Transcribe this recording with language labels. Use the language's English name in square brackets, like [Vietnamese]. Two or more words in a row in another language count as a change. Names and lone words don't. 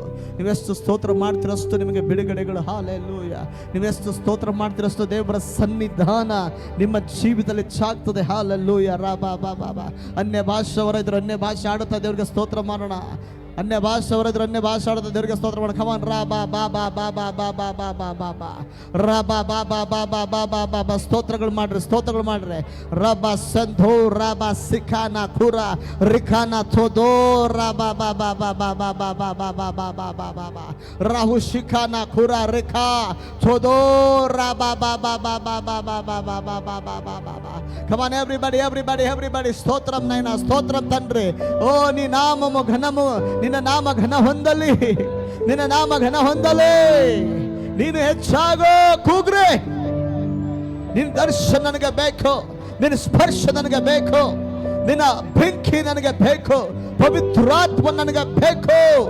[Kannada] ನೀವೆಷ್ಟು ಸ್ತೋತ್ರ ಮಾಡ್ತಿರೋಷ್ಟು ನಿಮಗೆ ಬಿಡುಗಡೆಗಳು. ಹಾಲೆಲ್ಲೂಯಾ. ನೀವೆಷ್ಟು ಸ್ತೋತ್ರ ಮಾಡ್ತಿರೋಷ್ಟು ದೇವರ ಸನ್ನಿಧಾನ ನಿಮ್ಮ ಜೀವಿತದಲ್ಲಿ ಚಾಗ್ತದೆ. ಹಾಲೆಲ್ಲೂಯಾ ರಾಬಾ ಬಾಬಾ ಬಾ. ಅನ್ಯ ಭಾಷೆ ಹೊರದ್ರು ಅನ್ಯ ಭಾಷೆ ಆಡುತ್ತಾ ದೇವರಿಗೆ ಸ್ತೋತ್ರ ಮಾಡೋಣ. ಅನ್ಯ ಭಾಷೆ ಹೊರದ್ರು ಅನ್ಯ ಭಾಷೆ ಆಡುತ್ತಾ ದೇವರಿಗೆ ಸ್ತೋತ್ರ ಮಾಡೋಣ. ಕಮಾನ್ ರಾಬಾ ಬಾಬಾ ಬಾಬಾ ಬಾಬಾ ಬಾಬಾ ಬಾಬಾ ರಾಬಾ ಬಾಬಾ ಬಾಬಾ ಬಾಬಾ ಬಾಬಾ. ಸ್ತೋತ್ರಗಳು ಮಾಡ್ರಿ, ಸ್ತೋತ್ರಗಳು ಮಾಡ್ರಿ. ರಬಾ ಸಂಧೋ ರಾಬಾ ಸಿಖಾನ ಖುರ ರಿಖಾನ ಥೋದೋ ರಾಬಾ ಬಾಬಾ ಬಾಬಾ ಬಾಬಾ ಬಾಬಾ ಬಾಬಾ ಬಾಬಾ ಬಾಬಾ ರಾಹು ಶಿಖಾನ ಖುರ ರಿಖಾ ಥೋದೋ ರಾಬಾ ಬಾಬಾ ಬಾಬಾ ಬಾಬಾ ಬಾಬಾ ಬಾಬಾ ಬಾಬಾ ಬಾಬಾ. [English] come on everybody everybody everybody. [Telugu] స్తోత్రం నాయనా, స్తోత్రం తండ్రి. ఓ నీ నామము ఘనము, [Kannada] ನಿನ್ನ ನಾಮ ಘನ ಹೊಂದಲಿ, ನಿನ್ನ ನಾಮ ಘನ ಹೊಂದಲಿ. ನೀನು ಹೆಚ್ಚಾಗೋ ಕೂಗ್ರೆ. ನಿನ್ನ ದರ್ಶನ ನನಗೆ ಬೇಕು, ನಿನ್ನ ಸ್ಪರ್ಶ ನನಗೆ ಬೇಕು, ನಿನ್ನ ಬೆಂಕಿ ನನಗೆ ಬೇಕು, ಪವಿತ್ರಾತ್ಮ ನನಗೆ ಬೇಕು.